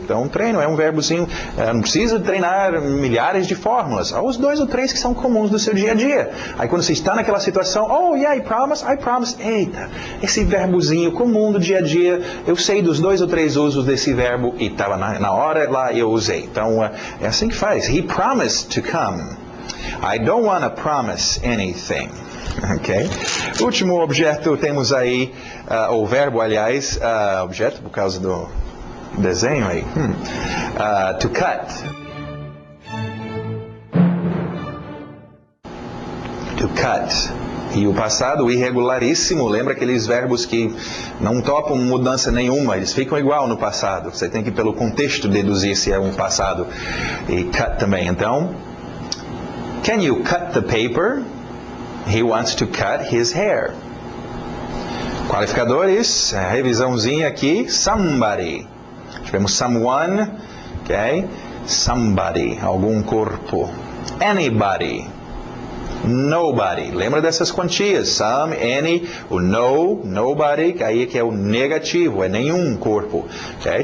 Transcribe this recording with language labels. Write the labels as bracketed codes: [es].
[pt] Então, treino é um verbozinho. Não precisa treinar milhares de fórmulas. Há os 2 ou 3 que são comuns do seu dia a dia. Aí quando você está naquela situação, [en] oh, yeah, I promise, I promise. [pt] Eita, esse verbozinho comum do dia a dia, eu sei dos 2 ou 3 usos desse verbo e estava na hora lá eu usei. Então, é assim que faz. [en] He promised to come. I don't want to promise anything. Ok? [pt] Último objeto, temos aí, o verbo, aliás, objeto por causa do desenho aí. [en] To cut. To cut. [pt] E o passado, irregularíssimo, lembra aqueles verbos que não topam mudança nenhuma, eles ficam igual no passado. Você tem que, pelo contexto, deduzir se é um passado. E cut também. [en] Então, can you cut the paper? He wants to cut his hair. [pt] Qualificadores, revisãozinha aqui. Somebody. Tivemos someone, ok? [en] Somebody, [pt] algum corpo. [en] Anybody. Nobody. [pt] Lembra dessas quantias? Some, any, o no, nobody, aí que é o negativo, é nenhum corpo. Okay?